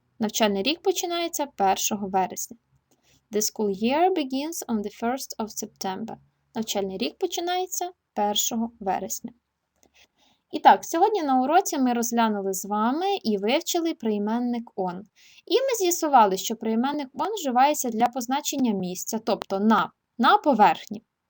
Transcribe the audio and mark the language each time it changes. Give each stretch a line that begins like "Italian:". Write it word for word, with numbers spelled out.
Ukrainian: Навчальний рік починається першого вересня.
English: The school year begins on the first of September.
Ukrainian: Навчальний рік починається першого вересня. І так, сьогодні на уроці ми розглянули з вами і вивчили прийменник on. І ми з'ясували, що прийменник on вживається для позначення місця, тобто на, на поверхні.